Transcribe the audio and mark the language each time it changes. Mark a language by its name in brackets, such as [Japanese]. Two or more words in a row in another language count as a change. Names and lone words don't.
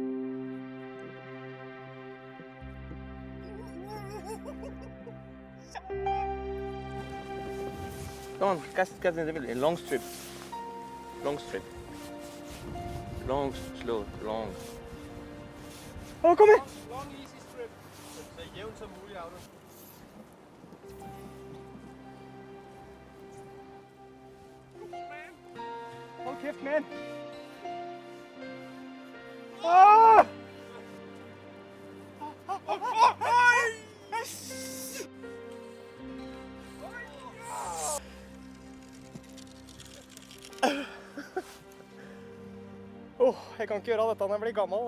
[English] Come on, cast in the middle, a long strip. Long strip. Long, slow, long. Oh, [Danish] kom her! [English] Long, easy strip. [Danish] Så jævnt som muligt, Auden. Hold kæft, man! Åh! [Norwegian] Jeg kan ikke gjøre dette når jeg blir gammel.